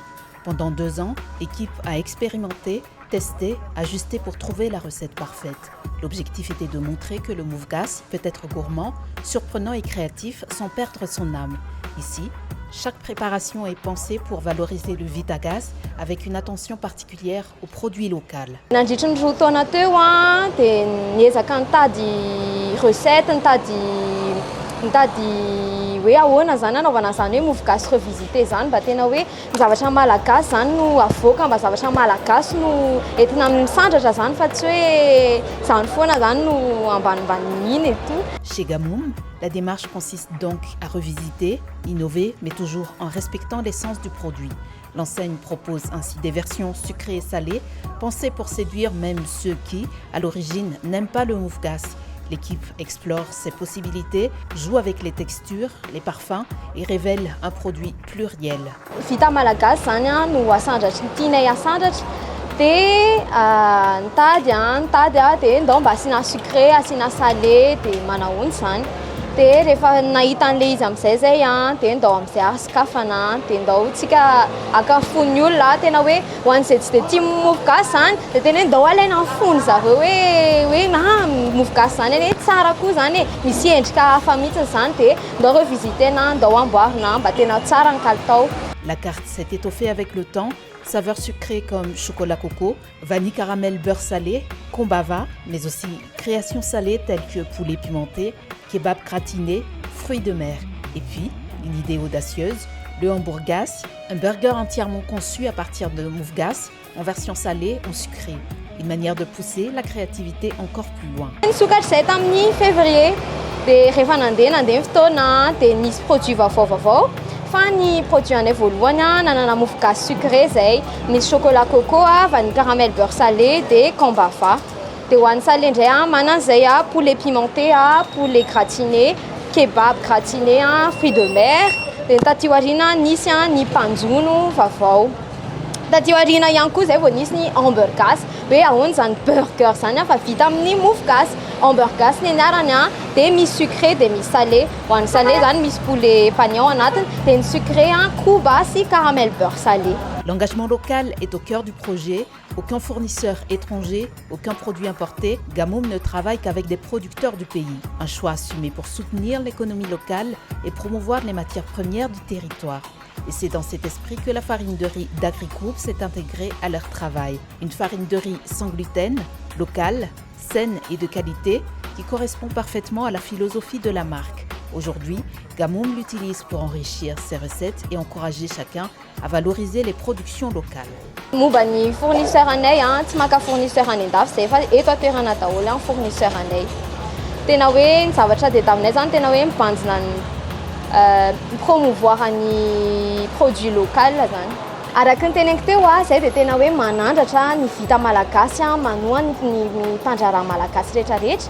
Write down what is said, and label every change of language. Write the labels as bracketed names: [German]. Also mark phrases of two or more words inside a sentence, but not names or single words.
[French] Pendant 2 ans, l'équipe a expérimenté, testé, ajusté pour trouver la recette parfaite. L'objectif était de montrer que le moufgas peut être gourmand, surprenant et créatif sans perdre son âme. Ici, chaque préparation est pensée pour valoriser le Vitagas avec une attention particulière au produit local. [Malagasy] Nandritra ny roa taona teo dia niezaka nitady recette, nitady hoe ahoana zany anaovana zany hoe moufgas revisité zany mba tena hoe ny zavatra malagasy zany no avoaka, mba zavatra malagasy no entina misandratra zany fa tsy hoe zany foana zany no ambanimbany [French] et tout. Chez Gamoum, la démarche consiste donc à revisiter, innover, mais toujours en respectant l'essence du produit. L'enseigne propose ainsi des versions sucrées et salées, pensées pour séduire même ceux qui, à l'origine, n'aiment pas le moufgas. L'équipe explore ses possibilités, joue avec les textures, les parfums et révèle un produit pluriel. [Malagasy] Vita malagasy zany no asandratra tianay asandratra dia nitady dia ndao mba asiana sucré, asiana salé dia manahony zany. Dia rehefa nahita an'ilay izy amin'izay zay dia ndao amin'izay ahasokafana dia ndao tsika akafon'ny olona tena hoe ho an'izay tsy dia tia moufgas zany dia tena hoe ndao alaina ny fony zareo hoe moufgas zany anie tsara koa zany misy endrika hafa mihitsy zany dia ndao revisitena, ndao amboarina mba tena tsara ny kalitao. [French] La carte s'est étoffée avec le temps. Saveurs sucrées comme chocolat coco, vanille caramel beurre salé, kombava, mais aussi créations salées telles que poulet pimenté, kebab gratiné, fruits de mer. Et puis, une idée audacieuse, le hamburgas, un burger entièrement conçu à partir de moufgas, en version salée ou sucrée. Une manière de pousser la créativité encore plus loin. [Malagasy] Nisokatra izay tamin'ny février, dia rehefa nandeha ny fotoana dia nisy produit vaovao. Fa ny produit anay voalohany nanana moufgas sucré zay, misy [French] chocolat coco, vanille caramel beurre salé [Malagasy] dia kombava. Dia ho an'ny salé indray manan'izay [French] poulet pimenté, poulet gratiné, kebab gratiné, fruits de mer. [Malagasy] Dia taty aoriana nisy ny panjono vaovao. Taty aoriana ihany koa zay vao nisy ny hamburgas, hoe ahoana zany burger zany fa vita amin'ny moufgas. Hamburgas ny anarany dia misy sucré dia misy salé. Ho an'ny salé zany misy poulet pagnon anatiny dia ny sucré koba sy [French] caramel beurre salé. L'engagement local est au cœur du projet. Aucun fournisseur étranger, aucun produit importé. Gamoum ne travaille qu'avec des producteurs du pays. Un choix assumé pour soutenir l'économie locale et promouvoir les matières premières du territoire. Et c'est dans cet esprit que la farine de riz d'Agrigroup s'est intégrée à leur travail. Une farine de riz sans gluten, locale, saine et de qualité, qui correspond parfaitement à la philosophie de la marque. Aujourd'hui, Gamoum l'utilise pour enrichir ses recettes et encourager chacun à valoriser les productions locales. [Malagasy] Momba ny fournisseur anay tsy maka fournisseur any andafy zay fa eto atoerana daholo ny fournisseur anay. Tena hoe ny zavatra dia aminay zany tena hoe mibanjina ny promouvoir ny [French] produit local [Malagasy] zany. Araka ny teneniko teo zay dia tena hoe manandratra ny vita malagasy manoa ny mpandraraha malagasy rehetrarehetra.